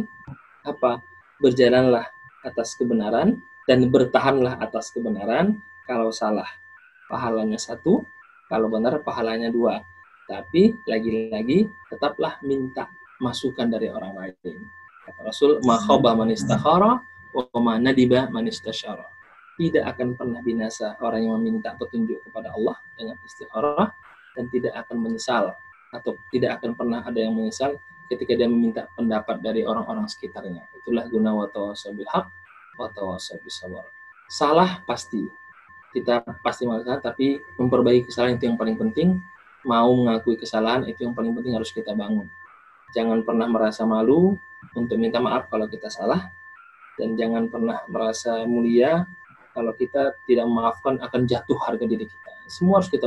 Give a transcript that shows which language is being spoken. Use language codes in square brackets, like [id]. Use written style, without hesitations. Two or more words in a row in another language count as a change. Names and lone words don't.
[id] Apa? Berjalanlah atas kebenaran dan bertahanlah atas kebenaran. Kalau salah, pahalanya 1. Kalau benar, pahalanya 2. Tapi lagi-lagi tetaplah minta masukan dari orang lain. Kata Rasul, [ar] ما خاب من استخار وما ندم من استشار. [id] Tidak akan pernah binasa orang yang meminta petunjuk kepada Allah dengan istikharah, dan tidak akan menyesal atau tidak akan pernah ada yang menyesal ketika dia meminta pendapat dari orang-orang sekitarnya. Itulah guna [ar] وتواصوا بالحق وتواصوا بالصبر. [id] Salah pasti, kita pasti melakukan, tapi memperbaiki kesalahan itu yang paling penting. Mau mengakui kesalahan itu yang paling penting, harus kita bangun. Jangan pernah merasa malu untuk minta maaf kalau kita salah, dan jangan pernah merasa mulia kalau kita tidak memaafkan, akan jatuh harga diri kita.